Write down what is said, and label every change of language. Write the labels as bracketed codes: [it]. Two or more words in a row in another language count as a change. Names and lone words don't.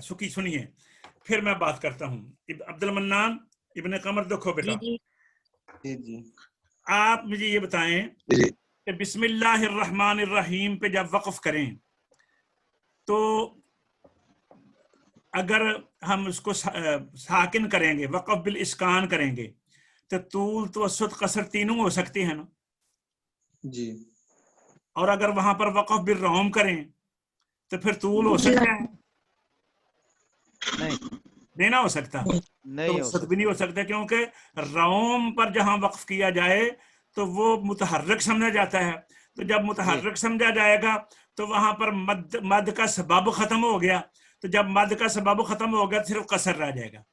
[ur] سنیے, پھر میں بات کرتا ہوں. عبد المنان, ابن قمر, دیکھو بیٹا, آپ مجھے یہ بتائیں کہ [ar] بسم اللہ الرحمن الرحیم [ur] پہ جب وقف کریں تو اگر ہم اس کو ساکن کریں گے, وقف بالاسکان کریں گے, تو طول توسط قصر تینوں ہو سکتے ہیں نا جی. اور اگر وہاں پر وقف بالروم کریں تو پھر طول ہو سکتا ہے؟ نہیں. نہیں نہ ہو سکتا, نہیں ہو توسط بھی نہیں ہو سکتا, کیونکہ روم پر جہاں وقف کیا جائے تو وہ متحرک سمجھا جاتا ہے, تو جب متحرک سمجھا جائے گا تو وہاں پر مد کا سبب ختم ہو گیا, تو جب مد کا سبب ختم ہو گیا صرف قصر رہ جائے گا.